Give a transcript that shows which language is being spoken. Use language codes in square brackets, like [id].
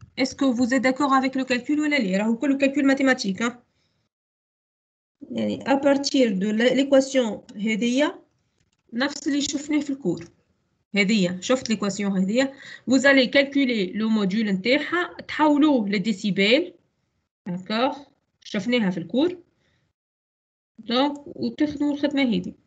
[fr] Est-ce que vous êtes d'accord avec le calcul ou là, le calcul mathématique? Hein? À partir de l'équation [ar] هذه نفس اللي شفناه في الكور. هذه شفت l'équation هذه. [fr] Vous allez calculer le module [ar] نتاعها تحولوه لديسيبل. [fr] D'accord? [ar] شفناها في الكور. Donc, وتخدموا الخدمة هذه.